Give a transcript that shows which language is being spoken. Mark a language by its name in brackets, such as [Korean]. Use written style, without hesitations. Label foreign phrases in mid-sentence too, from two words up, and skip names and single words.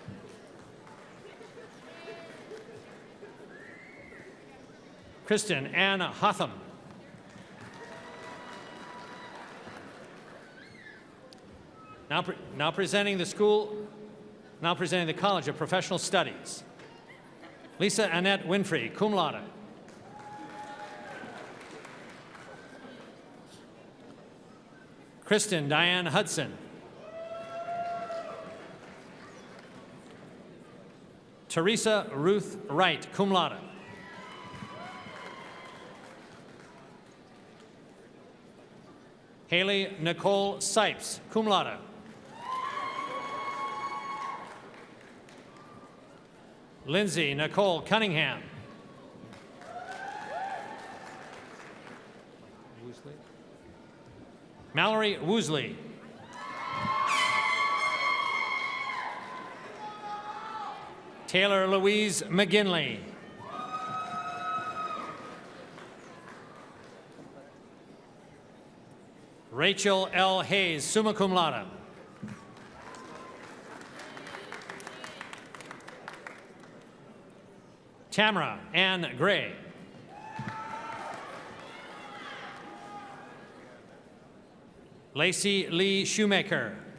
[English] Kristen Ann Hotham. Now presenting the College of Professional Studies. Lisa Annette Winfrey, [Latin] cum laude. [English] Kristen Diane Hudson. Teresa Ruth Wright, [Latin] cum laude. [English] Haley Nicole Sipes, [Latin] cum laude. [English] Lindsay Nicole Cunningham. Mallory Woosley. Taylor Louise McGinley. Rachel L. Hayes, [Latin] summa cum laude. [English] Tamara Ann Gray. Lacey Lee Shoemaker.